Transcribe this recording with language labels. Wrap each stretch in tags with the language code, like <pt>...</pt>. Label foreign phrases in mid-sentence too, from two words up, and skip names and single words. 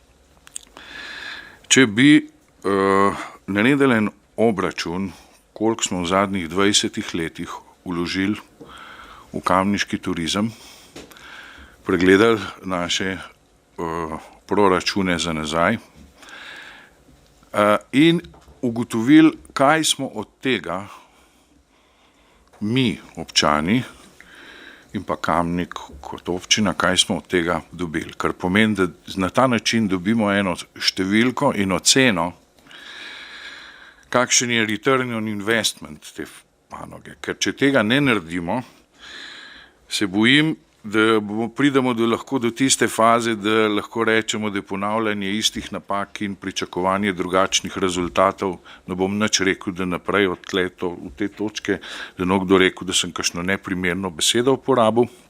<sl>če bi naredili en obračun, koliko smo v zadnjih 20 letih vložili v kamniški turizem, pregledali naše proračune za nazaj in ugotovili, kaj smo od tega mi, občani, in pa Kamnik kot občina, kaj smo od tega dobili. Kar pomeni, da na ta način dobimo eno številko in oceno, kakšen je</sl> <en>return on investment</en> <sl>te panoge. Ker če tega ne naredimo, se bojim, da pridemo lahko do tiste faze, da lahko rečemo, da je ponavljanje istih napak in pričakovanje drugačnih rezultatov, ne bom nič rekel, da naprej od te točke, da nekdo rekel, da sem kakšno neprimerno besedo uporabil.</sl>